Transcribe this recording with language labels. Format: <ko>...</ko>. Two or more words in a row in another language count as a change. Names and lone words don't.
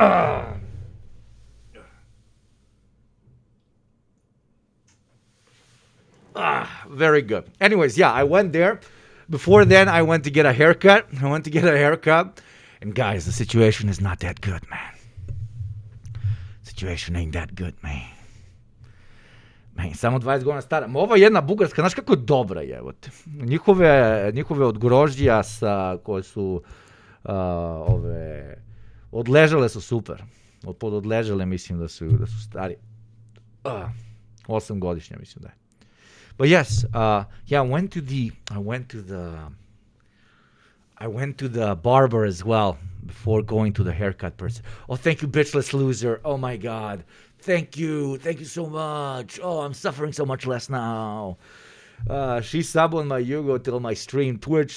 <en>Very good. Anyways, yeah, I went there. Before then, I went to get a haircut. And guys, the situation is not that good, man. Situation ain't that good, man. Man,</en> <hr>samo 20 godina stara. Ova jedna bugarska, znaš kako je dobra je. Njihove od grožđija koje su ove odležale su super. Pod odležale mislim da su stari. 8 godišnja mislim da je.</hr> <en>But yes, I went to the barber as well before going to the haircut person. Oh, thank you, bitchless loser. Oh my God, thank you so much. Oh, I'm suffering so much less now. She's subbing my Yugo till my stream Twitch.</en>